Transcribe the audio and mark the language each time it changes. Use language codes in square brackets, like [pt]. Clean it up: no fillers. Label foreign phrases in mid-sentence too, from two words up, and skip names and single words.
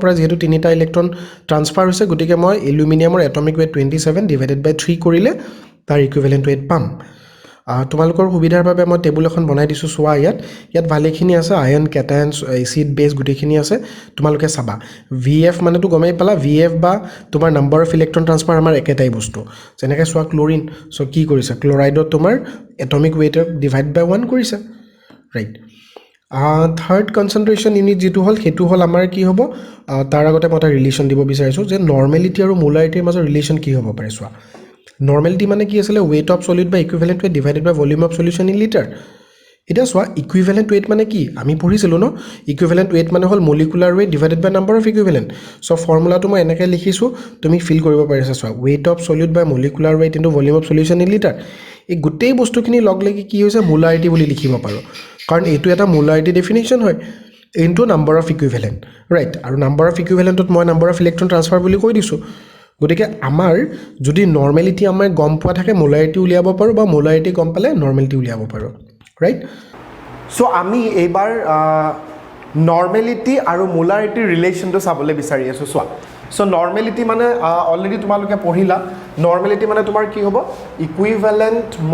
[as] পৰা যেহেতু তিনিটা [en] electron transfer [as] হৈছে গতিকে মই এলুমিনিয়ামৰ [en] atomic weight 27 divided by 3 [as] কৰিলে তাৰ [en] equivalent weight [as] পাম তোমালোকৰ সুবিধাৰ বাবে মই টেবুল এখন বনাই দিছো সোৱা ইয়াত ভালেখিনি আছে [en] ion cation acid base [as] গুটেখিনি আছে তোমালোকে চাবা VF মানে তো গমেই পালা VF বা তোমাৰ [en] number of electron transfer [as] আমাৰ একেটাই বস্তু যেনেকৈ সোৱা ক্লোৰিন সো কি কৰিছে ক্লোৰাইডত তোমাৰ [en] atomic weightৰ divide by 1 [as] কৰিছে ৰাইট [en] third concentration unit [as] যেটো হল হেতু হল আমাৰ কি হ'ব তাৰ আগতে মই এটা ৰিলেশন দিব বিচাৰিছো যে নৰ্মেলিটি আৰু মোলাৰিটিৰ মাজৰ ৰিলেশন কি হ'ব পাৰে সোৱা নৰ্মেলিটি মানে কি আছিল [en] weight of solid by equivalent weight divided by volume of solution in liter [as] এটা সোৱা [en] equivalent weight [as] মানে কি আমি পঢ়িছিলো ন [en] equivalent weight [as] মানে হল [en] molecular weight divided by number of equivalent [as] সো ফৰ্মুলাটো মই এনেকৈ লিখিছো তুমি ফিল কৰিব পাৰিছা সোৱা [en] weight of solid by molecular weight into volume of solution in liter [as] এই গুটেই বস্তুখিনি লগ লাগি কি হৈছে মোলাৰিটি বুলি লিখিব পাৰো কাৰণ এটো এটা মোলাৰিটি ডেফিনিশন হয় [en] into number of equivalent right [as] আৰু [en] number of equivalent [as] ত মই [en] number of electron transfer [as] বুলি কৈ দিছো গতিকে আমাৰ যদি নৰ্মেলিটি আমাৰ গম পোৱা থাকে মোলাৰিটি উলিয়াব পাৰো বা মোলাৰিটি গম পালে নৰ্মেলিটি উলিয়াব পাৰো ৰাইট সো আমি এইবাৰ নৰ্মেলিটি আৰু মোলাৰিটি ৰিলেশনটো চাবলৈ বিচাৰি আছো সোৱা সো নৰ্মেলিটি মানে অলৰেডি তোমালোকে পঢ়িলা নৰ্মেলিটি মানে তোমাৰ কি হ'ব ইকুইভেলেন্ট